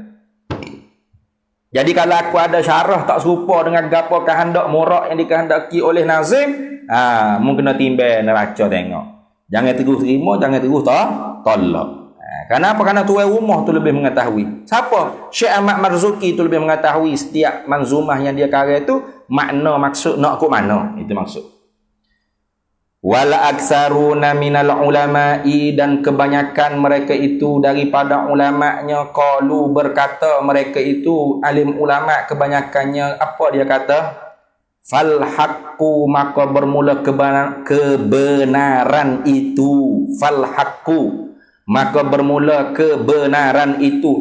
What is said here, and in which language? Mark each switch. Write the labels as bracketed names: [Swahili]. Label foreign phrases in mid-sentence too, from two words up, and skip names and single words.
[Malay] Jadi kalau aku ada syarah tak serupa dengan gapo kehendak murak yang dikehendaki oleh nazim, mungkin kena timbang neraca tengok. Jangan terus terima, jangan terus tolak. Kenapa? Karena tuan rumah tu lebih mengetahui. Siapa? Syekh Ahmad Marzuki tu lebih mengetahui setiap manzumah yang dia karang itu makna maksud nak kok mana. Itu maksud. [Arabic] والأكثرون من العلماء, [Malay] dan kebanyakan mereka itu daripada ulama'nya qalu, berkata mereka itu alim ulama kebanyakannya apa dia kata? [Arabic] فالحق, [Malay] maka bermula kebenaran itu. [Arabic] فالحق, [Malay] maka bermula kebenaran itu.